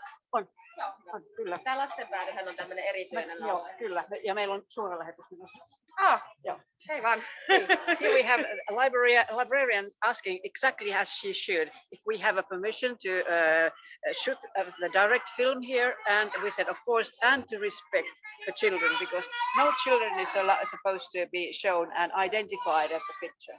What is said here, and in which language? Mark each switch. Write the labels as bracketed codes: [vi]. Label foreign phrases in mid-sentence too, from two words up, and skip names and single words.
[fi] On. Joo. On, kyllä. Tämä lastenpäätöhän on tämmöinen erityinen Joo, laulaja. kyllä. Ja meillä on suoralähetys menossa. Joo. Hei vaan. [en] Here we have a librarian asking exactly as she should if we have a permission to shoot the direct film here, and we said of course, and to respect the children, because no children is supposed to be shown and identified at the picture.